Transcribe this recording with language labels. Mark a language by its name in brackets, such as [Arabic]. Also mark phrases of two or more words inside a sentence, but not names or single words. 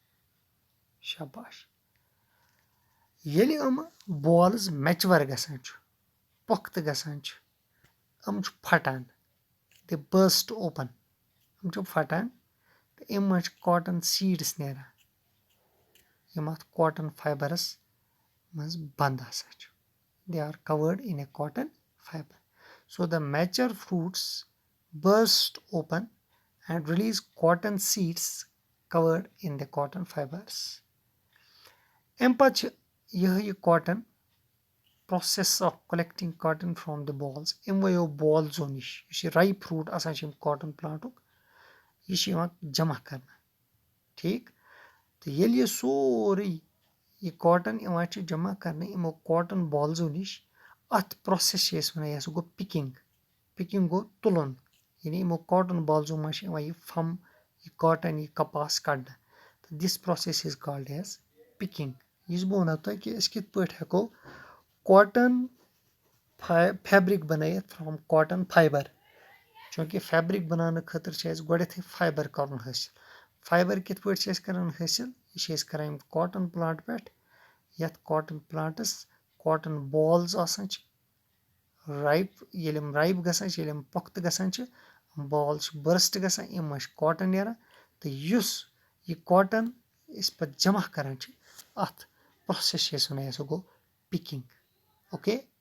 [Kashmiri] شاباش ییٚلہِ یِمہٕ بالٕز میچور گژھان چھُ پۄختہٕ گژھان چھِ یِم چھِ پھٹان [English] the burst open [Kashmiri] یِم چھِ پھٹان تہٕ اَمہِ منٛز چھِ [English] cotton seeds [Kashmiri] نیران یِم اَتھ کاٹن فایبرس منٛز بنٛد آسان چھِ [English] they are covered in a cotton fiber so the mature fruits burst open and release cotton seeds covered in the cotton fibers. [Kashmiri] اَمہِ پتہٕ چھِ یِہے کاٹن [English] process of collecting cotton from the balls [Kashmiri] یِموٕیو بالزو نِش یُس یہِ [English] ripe fruit [Kashmiri] آسان چھُ کاٹن پلانٹُک یہِ چھُ یِوان جمع کرنہٕ ٹھیٖک تہٕ ییٚلہِ یہِ سورُے یہِ کاٹن یِوان چھِ جمع کرنہٕ یِمو کاٹن بالزو نِش اَتھ پروسیس چھِ أسۍ وَنان یہِ ہسا گوٚو پِکنگ گوٚو تُلُن یعنی یِمو کاٹن بالزو منٛز چھِ یِوان یہِ فم یہِ کاٹن یہِ کپاس کڑنہٕ تہٕ [English] this process is called as picking [Kashmiri] یُس بہٕ وَنو تۄہہِ کہِ أسۍ کِتھ پٲٹھۍ ہٮ۪کو کاٹن فیبرِک بنٲیِتھ [English] from cotton fiber [Kashmiri] چوٗنٛکہِ فیبرِک بناونہٕ خٲطرٕ چھِ اَسہِ گۄڈٕنیتھٕے فایبر کرُن حٲصِل فایبر کِتھ پٲٹھۍ چھِ أسۍ کران حٲصِل یہِ چھِ أسۍ کران [English] cotton plant [Kashmiri] پٮ۪ٹھ یَتھ کاٹن پلانٹس [English] cotton balls [Kashmiri] آسان چھِ رایپ ییٚلہِ یِم رایپ گژھان چھِ ییٚلہِ یِم پۄختہٕ گژھان چھِ بال چھِ بٔرسٹ گژھان اَمہِ منٛز چھِ کاٹن نیران تہٕ یُس یہِ کاٹن أسۍ پَتہٕ جمع کران چھِ اَتھ پروسیس چھِ أسۍ وَنان یہِ ہسا گوٚو پِکنگ اوکے